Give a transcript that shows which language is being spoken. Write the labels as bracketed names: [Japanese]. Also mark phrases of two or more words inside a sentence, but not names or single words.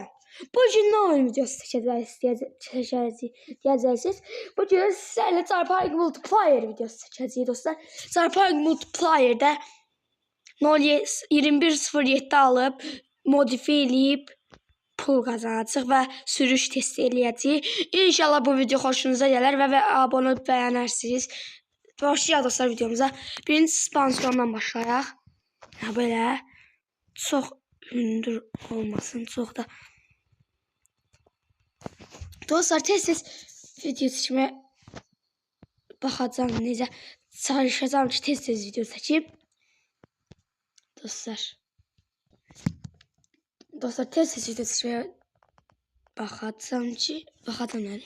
[Turkish] Bugün ne oyun videosu seçeceğiz? Bugün sizlerle Zarpark Multiplayer videosu seçeceğiz dostlar. [Azerbaijani] Zarpark Multiplayer'da 2107 alıp modifiye edip pul kazanacaq ve sürüş testi eləyəcəyik. İnşallah bu video xoşunuza gələr və abone olub bəyənərsiniz. Başlayaq dostlar videomuza. Birinci sponsordan başlayaq. [Turkish] Böyle çok hündür olmasın, çok da. [Azerbaijani] Dostlar tez [Turkish] video seçmeye bakacağım, [Azerbaijani] necə çalışacağım ki tez video seçeyim. [Turkish] Dostlar tez video seçmeye bakacağım yani.